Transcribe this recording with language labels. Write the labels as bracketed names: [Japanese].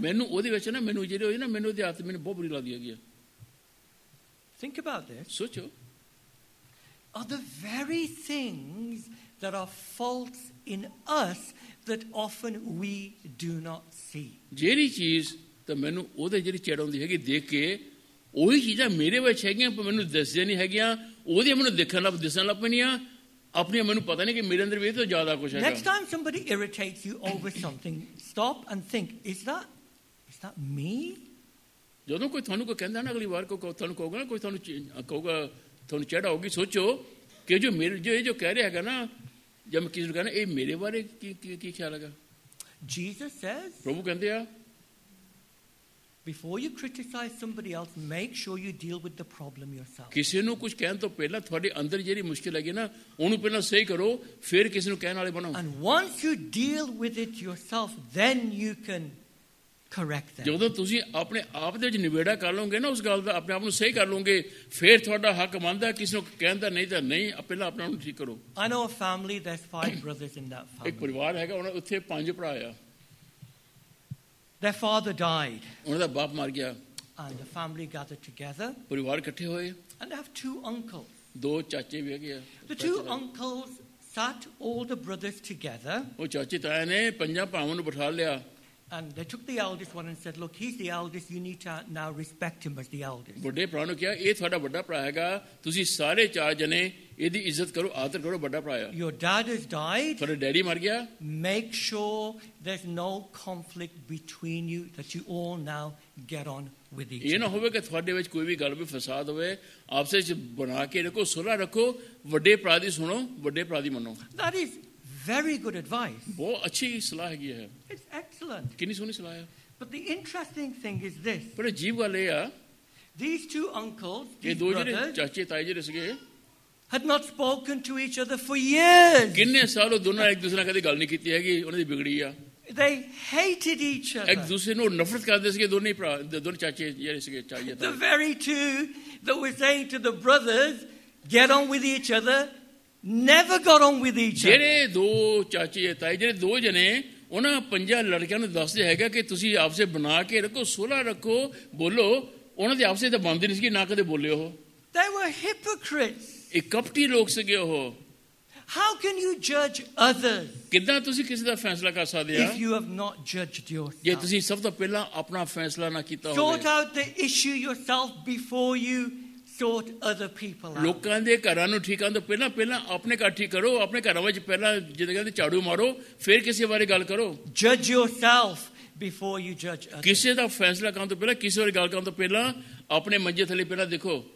[Punjabi] ਮੈਨੂੰ ਉਹਦੇ ਵਿੱਚ ਨਾ ਮੈਨੂੰ ਜਿਹੜੇ ਹੋਏ ਨਾ ਮੈਨੂੰ ਉਹਦੀ ਆਦਤ ਮੈਨੂੰ ਬਹੁਤ ਬੁਰੀ ਲੱਗਦੀ ਹੈਗੀ ਆ [English] Think about this. [Punjabi] ਸੋਚੋ [English] Are the very things that are faults in us that often we do not see. [Punjabi] ਜਿਹੜੀ ਚੀਜ਼ ਤਾਂ ਮੈਨੂੰ ਉਹਦੇ ਜਿਹੜੀ ਚਿੜ ਆਉਂਦੀ ਹੈਗੀ ਦੇਖ ਕੇ ਉਹੀ ਚੀਜ਼ਾਂ ਮੇਰੇ ਵਿੱਚ ਹੈਗੀਆਂ ਪਰ ਮੈਨੂੰ ਦੱਸਦੇ ਨਹੀਂ ਹੈਗੀਆਂ ਉਹਦੀਆਂ ਮੈਨੂੰ ਦਿਸਣ ਲੱਗ ਪੈਣੀਆਂ ਆਪਣੀਆਂ ਮੈਨੂੰ ਪਤਾ ਨਹੀਂ ਕਿ ਮੇਰੇ ਅੰਦਰ ਵੀ ਇਹ ਤੋਂ ਜ਼ਿਆਦਾ ਕੁਝ ਹੈਗਾ [English] Next time somebody irritates you over something, stop and think, is that me? [Punjabi] ਜਦੋਂ ਕੋਈ ਤੁਹਾਨੂੰ ਕੋਈ ਕਹਿੰਦਾ ਨਾ ਅਗਲੀ ਵਾਰ ਕੋਈ ਤੁਹਾਨੂੰ ਕਹੂਗਾ ਨਾ ਕੋਈ ਤੁਹਾਨੂੰ ਕਹੂਗਾ ਤੁਹਾਨੂੰ ਚਿੜ ਆਉਗੀ ਸੋਚੋ ਕਿ ਜੋ ਮੇਰੇ ਜੋ ਇਹ ਜੋ ਕਹਿ ਰਿਹਾ ਹੈਗਾ ਨਾ ਜਦ ਮੈਂ ਕਿਸੇ ਨੂੰ ਕਹਿੰਦਾ ਇਹ ਮੇਰੇ ਬਾਰੇ ਕੀ ਖਿਆਲ ਹੈਗਾ [English] Jesus says, [Punjabi] ਪ੍ਰਭੂ ਕਹਿੰਦੇ ਆ [English] before you criticize somebody else, make sure you deal with the problem yourself. [Punjabi] ਕਿਸੇ ਨੂੰ ਕੁਝ ਕਹਿਣ ਤੋਂ ਪਹਿਲਾਂ ਤੁਹਾਡੇ ਅੰਦਰ ਜਿਹੜੀ ਮੁਸ਼ਕਿਲ ਹੈਗੀ ਨਾ ਉਹਨੂੰ ਪਹਿਲਾਂ ਸਹੀ ਕਰੋ ਫਿਰ ਕਿਸੇ ਨੂੰ ਕਹਿਣ ਵਾਲੇ ਬਣੋ [English] And once you deal with it yourself, then you can correct them. [Punjabi] ਜਦੋਂ ਤੁਸੀਂ ਆਪਣੇ ਆਪ ਦੇ ਵਿੱਚ ਨਿਬੇੜਾ ਕਰ ਲਓਗੇ ਨਾ ਉਸ ਗੱਲ ਦਾ ਆਪਣੇ ਆਪ ਨੂੰ ਸਹੀ ਕਰ ਲਓਗੇ ਫਿਰ ਤੁਹਾਡਾ ਹੱਕ ਬਣਦਾ ਕਿਸੇ ਨੂੰ ਕਹਿਣ ਦਾ ਨਹੀਂ ਤਾਂ ਨਹੀਂ ਪਹਿਲਾਂ ਆਪਣੇ ਆਪ ਨੂੰ ਠੀਕ ਕਰੋ [English] I know a family, there's 5 brothers in that [Punjabi] ਇੱਕ [English] family. [Punjabi] ਪਰਿਵਾਰ ਹੈਗਾ ਉਹਨਾਂ ਉੱਥੇ 5 ਭਰਾ ਆ [English] Their father died [Punjabi] ਉਹਨਾਂ ਦਾ ਬਾਪ ਮਰ ਗਿਆ [English] and the family gathered together [Punjabi] ਪਰਿਵਾਰ ਇਕੱਠੇ ਹੋਏ [English] and they have 2 uncles. [Punjabi] 2 ਚਾਚੇ ਵੀ ਹੈਗੇ ਆ [English] The 2 uncles sat all the brothers together [Punjabi] ਉਹ ਚਾਚੇ ਤਾਇਆ ਨੇ 5 ਭਰਾਵਾਂ ਨੂੰ ਬਿਠਾ ਲਿਆ [English] and they took the eldest one and said, look, he's the eldest, you need to now respect him as the eldest. [Punjabi] ਵੱਡੇ ਭਰਾ ਨੂੰ ਕਿਹਾ ਇਹ ਤੁਹਾਡਾ ਵੱਡਾ ਭਰਾ ਹੈਗਾ ਤੁਸੀਂ ਸਾਰੇ 4 ਜਣੇ ਇਹਦੀ ਇੱਜ਼ਤ ਕਰੋ, ਆਦਰ ਕਰੋ, ਵੱਡਾ ਭਰਾ ਆ। [English] Your dad has died. [Punjabi] ਤੁਹਾਡਾ ਡੈਡੀ ਮਰ ਗਿਆ, [English] Make sure there's no conflict between you, that you all now get on with each [Punjabi] ਇਹ ਨਾ [English] other. [Punjabi] ਹੋਵੇ ਕਿ ਤੁਹਾਡੇ ਵਿੱਚ ਕੋਈ ਵੀ ਗੱਲ ਵੀ ਫਸਾਦ ਹੋਵੇ, ਆਪਸੇ ਚ ਬਣਾ ਕੇ ਰੱਖੋ, ਸੁਲ੍ਹਾ ਰੱਖੋ, ਵੱਡੇ ਭਰਾ ਦੀ ਸੁਣੋ, ਵੱਡੇ ਭਰਾ ਦੀ ਮੰਨੋ। [English] That is very good advice. [Punjabi] ਬਹੁਤ ਅੱਛੀ ਸਲਾਹ ਹੈਗੀ ਹੈ, [English] It's excellent. [Punjabi] ਕਿੰਨੀ ਸੋਹਣੀ ਸਲਾਹ ਹੈ। [English] But the interesting thing is this. [Punjabi] ਪਰ ਅਜੀਬ ਗੱਲ ਇਹ ਆ, [English] These two uncles, [Punjabi] ਇਹ [English] these [Punjabi] ਦੋ ਜਿਹੜੇ [English] brothers, [Punjabi] ਚਾਚੇ ਤਾਏ ਜਿਹੜੇ ਸੀਗੇ, [English] had not spoken to each other for years. [Punjabi] ਕਿੰਨੇ ਸਾਲ ਉਹ ਦੋਨਾਂ ਇੱਕ ਦੂਸਰੇ ਨਾਲ ਕਦੇ ਗੱਲ ਨਹੀਂ ਕੀਤੀ ਹੈਗੀ, ਉਹਨਾਂ ਦੀ ਵਿਗੜੀ ਆ। [English] They hated each [Punjabi] ਇੱਕ [English] other. [Punjabi] ਦੂਸਰੇ ਨੂੰ ਨਫ਼ਰਤ ਕਰਦੇ ਸੀਗੇ, ਦੋਨੇ ਭਰਾ, ਦੋਨੇ ਚਾਚੇ ਜਿਹੜੇ ਸੀਗੇ, ਚਾਚੇ [English] The [Punjabi] ਤਾਏ। [English] very two that were saying to the brothers, get on with each other, never got on with each other. [Punjabi] ਜਿਹੜੇ ਦੋ ਚਾਚੇ ਤਾਏ, ਜਿਹੜੇ ਦੋ ਜਣੇ ਉਹਨਾਂ ਪੰਜਾਂ ਲੜਕਿਆਂ ਨੂੰ ਦੱਸਦੇ ਹੈਗਾ ਕਿ ਤੁਸੀਂ ਆਪਸੇ ਬਣਾ ਕੇ ਰੱਖੋ, ਸੁਲ੍ਹਾ ਰੱਖੋ, ਬੋਲੋ, ਉਹਨਾਂ ਦੇ ਆਪਸੇ ਤਾਂ ਬਣਦੇ ਨਹੀਂ ਸੀਗੇ, ਨਾ ਕਦੇ ਬੋਲੇ ਉਹ। [English] They were hypocrites. [Punjabi] ਇਹ ਕਪਟੀ ਲੋਕ ਸੀਗੇ ਉਹ। [English] How can you judge others [Punjabi] ਕਿੱਦਾਂ ਤੁਸੀਂ ਕਿਸੇ ਦਾ ਫੈਸਲਾ ਕਰ ਸਕਦੇ ਆ [English] if you have not judged [Punjabi] ਜੇ [English] yourself? [Punjabi] ਤੁਸੀਂ ਸਭ ਤੋਂ ਪਹਿਲਾਂ ਆਪਣਾ ਫੈਸਲਾ ਨਾ ਕੀਤਾ [English] Sort [Punjabi] ਹੋਵੇ। [English] out the issue yourself before you sort other people out. [Punjabi] ਲੋਕਾਂ ਦੇ ਘਰਾਂ ਨੂੰ ਠੀਕ ਕਰਨ ਤੋਂ ਪਹਿਲਾਂ ਆਪਣੇ ਘਰ ਠੀਕ ਕਰੋ, ਆਪਣੇ ਘਰਾਂ ਵਿੱਚ ਪਹਿਲਾਂ ਜਿੱਦਾਂ ਕਹਿੰਦੇ ਝਾੜੂ ਮਾਰੋ, ਫਿਰ ਕਿਸੇ ਬਾਰੇ ਗੱਲ ਕਰੋ। [English] Judge yourself before you judge others. [Punjabi] ਕਿਸੇ ਦਾ ਫੈਸਲਾ ਕਰਨ ਤੋਂ ਪਹਿਲਾਂ, ਕਿਸੇ ਬਾਰੇ ਗੱਲ ਕਰਨ ਤੋਂ ਪਹਿਲਾਂ ਆਪਣੇ ਮੰਜੇ ਥੱਲੇ ਪਹਿਲਾਂ ਦੇਖੋ।